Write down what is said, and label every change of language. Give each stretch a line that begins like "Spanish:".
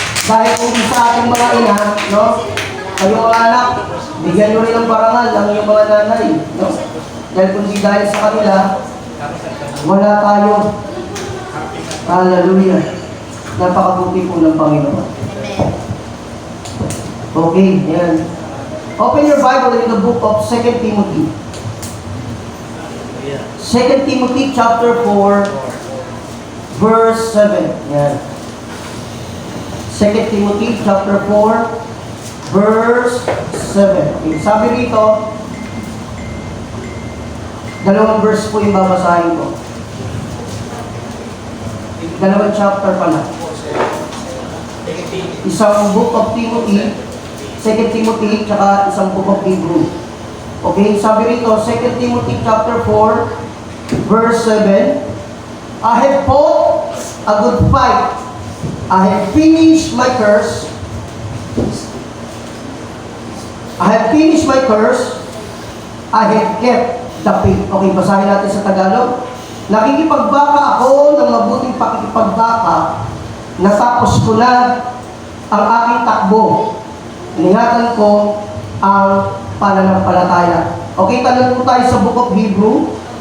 Filipino: Dahil kung sa ating mga ina, no? Kayong mga anak, bigyan nyo rin ng parangal ang inyong mga nanay, no? Dahil kung di dahil sa kanila, wala tayo. Hallelujah. Napakabuti po ng Panginoon. Okay, yan.
English: Open your Bible in the book of 2 Timothy. 2 Timothy chapter 4, verse 7. Yan. 2 Timothy chapter 4, verse 7. Okay.
Filipino: Sabi rito, dalawang verse po yung babasahin ko. Dalawang chapter pala. Isang book of Timothy, 2 Timothy, tsaka isang book of Hebrew. Okay, sabi rito,
English: 2 Timothy chapter 4, verse 7, I have fought a good fight. I have finished my course. I have finished my course. I have kept the faith.
Filipino: Okay, basahin natin sa Tagalog. Nakikipagbaka ako ng mabuting pakikipagbaka. Natapos ko na ang aking takbo. Ingatan ko ang pananampalataya. Okay, tanong po tayo sa Book of Hebrew.